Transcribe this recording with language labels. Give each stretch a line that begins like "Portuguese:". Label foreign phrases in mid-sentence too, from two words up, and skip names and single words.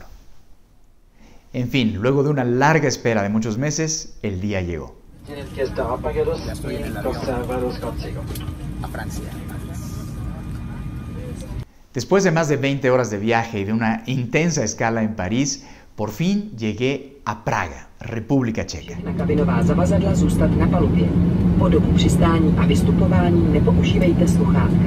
Spanish: En fin, luego de una larga espera de muchos meses, el día llegó. Ya estoy en el avión a Francia. Después de más de 20 horas de viaje y de una intensa escala en París, por fin llegué a Praga, República Checa.
Czech: Kabinová zavazadla zůstat na palubě. Po dobu přistání a vystupování nepoužívejte sluchátka.